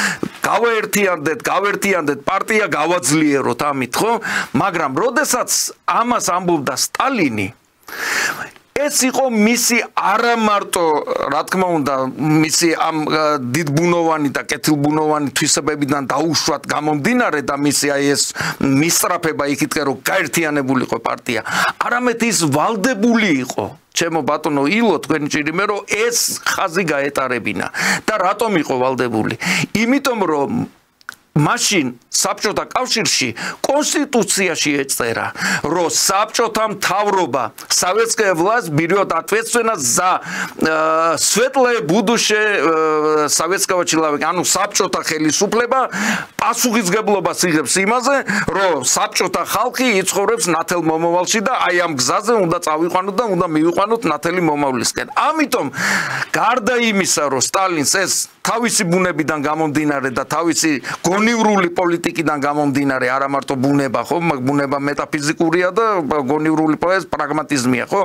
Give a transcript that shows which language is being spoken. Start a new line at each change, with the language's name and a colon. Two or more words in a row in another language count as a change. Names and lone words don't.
Georgian: გავერთიანდეთ პარტია გავაძლიეროთ ამით ხო, მაგრამ როდესაც ამას ამბობდა სტალინი, ეს იყო მისი არა მარტო რა თქმა უნდა მისი ამ დიდბუნოვანი და კეთილბუნოვანი თვისებებიდან დაუშვათ გამომდინარე და მისი აი ეს მისწრაფება იქითკენ რომ გაერთიანებულიყო პარტია, არამედ ის ვალდებული იყო ჩემო ბატონო ილო თქვენი ჭირიმე რომ ეს ხაზი გაეტარებინა და რატომ იყო ვალდებული? იმიტომ რომ მაშინ საბჭოთა კავშირში კონსტიტუციაში ეწერა, რომ საბჭოთა მთავრობა
Russian: советская власть берет ответственность за светлое будущее советского человека.
Georgian: ანუ საბჭოთა ხელისუფლება პასუხისგებლობას იღებს იმაზე, რომ საბჭოთა ხალხი იცხოვრებს ნათელ მომავალში და აი ამ გზაზე უნდა წავიყვანოთ და უნდა მივიყვანოთ ნათელი მომავლისკენ. ამიტომ გარდა იმისა, რომ სტალინს ეს თავისი ბუნებიდან გამომდინარე და თავისი გონივრული პოლიტიკიდან გამომდინარე, არა მარტო ბუნება, ხო, ბუნება მეტაფიზიკურია და გონივრული პრაგმატიზმია, ხო?